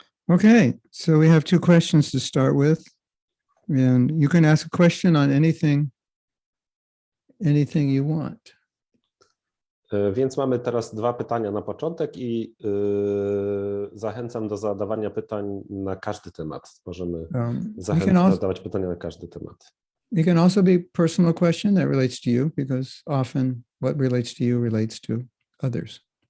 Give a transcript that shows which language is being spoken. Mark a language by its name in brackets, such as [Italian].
[English] Okay, so we have 2 questions to start with, and you can ask a question on anything you want. [Polish] Więc mamy teraz 2 pytania na początek i zachęcam do zadawania pytań na każdy temat. Możemy zadawać pytania na każdy temat. [English] It can also be personal question that relates to you, because often what relates to you relates to others.